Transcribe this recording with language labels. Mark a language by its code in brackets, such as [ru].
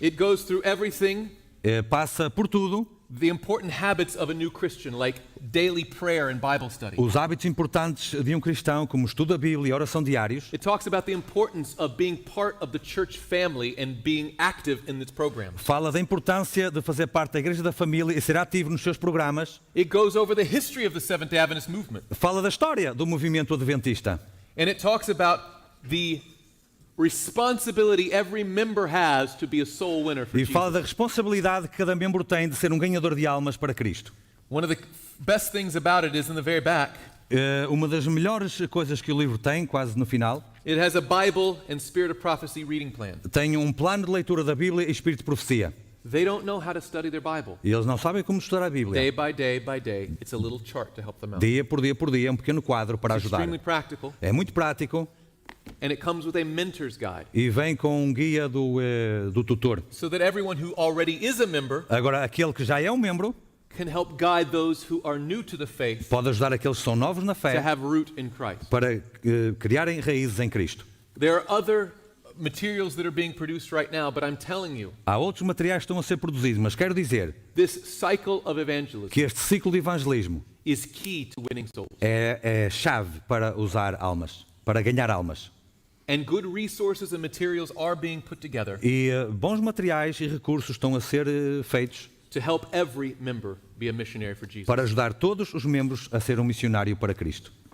[en] It goes through everything, [pt] Passa por tudo, [en] the important habits of a new Christian, like daily prayer and Bible study. [pt] os hábitos importantes de um cristão, como estudo da Bíblia e oração diários. [en] It talks about the importance of being part of the church family and being active in its program. [pt] Fala da importância de fazer parte da Igreja da Família e ser ativo nos seus programas. [en] It goes over the history of the Seventh-day Adventist movement. [pt] Fala da história do movimento adventista. [en] And it talks about the responsibility every member has to be a soul winner for [pt] E [en] Jesus. [pt] fala da responsabilidade que cada membro tem de ser um ganhador de almas para Cristo. [en] One of the best things about it is in the very back. [pt] Uma das melhores coisas que o livro tem, quase no final, [en] it has a Bible and Spirit of Prophecy reading plan. [pt] tem um plano de leitura da Bíblia e espírito de profecia. [en] They don't know how to study their Bible. [pt] E eles não sabem como estudar a Bíblia. [en] Day by day by day, it's a little chart to help them out. [pt] Dia por dia, um pequeno quadro para [en] It's [pt] ajudar. [en] extremely practical, [pt] É muito prático [en] and it comes with a mentor's guide, [pt] e vem com um guia do tutor. [en] so that everyone who already is a member [pt] Agora, aquele que já é um membro [en] can help guide those who are new to the faith [pt] pode ajudar aqueles que são novos na [en] to [pt] fé [en] have root in Christ. [pt] para criarem raízes em Cristo. [en] There are other materials that are being produced right now, but I'm telling you, [pt] Há outros materiais que estão a ser produzidos, mas quero dizer [en] this cycle of evangelism [pt] que este ciclo de evangelismo [en] is key to winning souls. [pt] é chave para usar almas, para ganhar almas. [en] And good resources and materials are being put together [pt] E bons materiais e recursos estão a ser feitos [en] to help every member be a missionary for Jesus. [pt] para ajudar todos os membros a ser um missionário para Cristo.